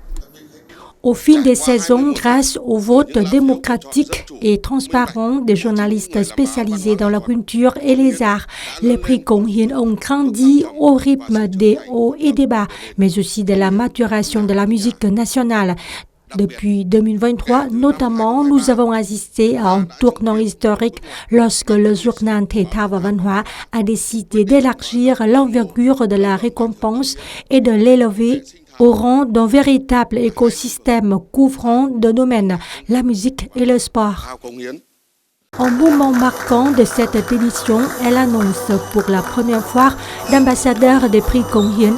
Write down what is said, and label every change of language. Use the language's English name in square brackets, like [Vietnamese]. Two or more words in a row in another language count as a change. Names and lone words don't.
[French] Au fil des saisons, grâce au vote démocratique et transparent des journalistes spécialisés dans la culture et les arts, les prix Công Hiến ont grandi au rythme des hauts et des bas, mais aussi de la maturation de la musique nationale. Depuis 2023, notamment, nous avons assisté à un tournant historique lorsque le journal Thể thao và Văn hóa a décidé d'élargir l'envergure de la récompense et de l'élever au rang d'un véritable écosystème couvrant deux domaines, la musique et le sport. Un moment marquant de cette édition est l'annonce pour la première fois d'ambassadeurs des prix Công Hiến.